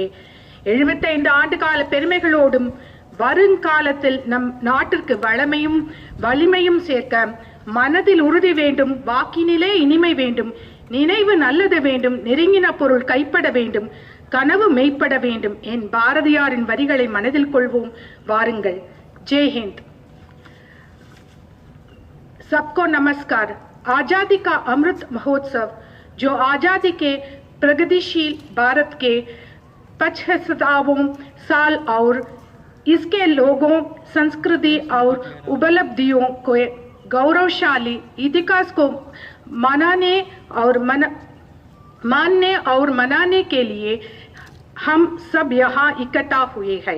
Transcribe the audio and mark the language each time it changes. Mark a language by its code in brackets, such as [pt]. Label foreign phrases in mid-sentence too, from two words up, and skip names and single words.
[ta] 75 ஆண்டு கால பெருமைகளோடும் வருங்காலத்தில் நம் நாட்டிற்கு வளமையும் வலிமையும் சேர்க்க மனதில் உறுதி வேண்டும், வாக்கினிலே இனிமை வேண்டும், நினைவு நல்லது வேண்டும், நெருங்கின பொருள் கைப்பட வேண்டும், கனவு மெய்ப்பட வேண்டும். என் பாரதியாரின் வரிகளை மனதில் கொள்வோம். வாருங்கள். [hi] जय हिंद. सबको नमस्कार। आजादी का अमृत महोत्सव जो आजादी के प्रगतिशील भारत के 75वां साल और इसके लोगों, संस्कृति और उपलब्धियों को गौरवशाली इतिहास को मानने और मनाने के लिए हम सब यहाँ इकट्ठा हुए हैं।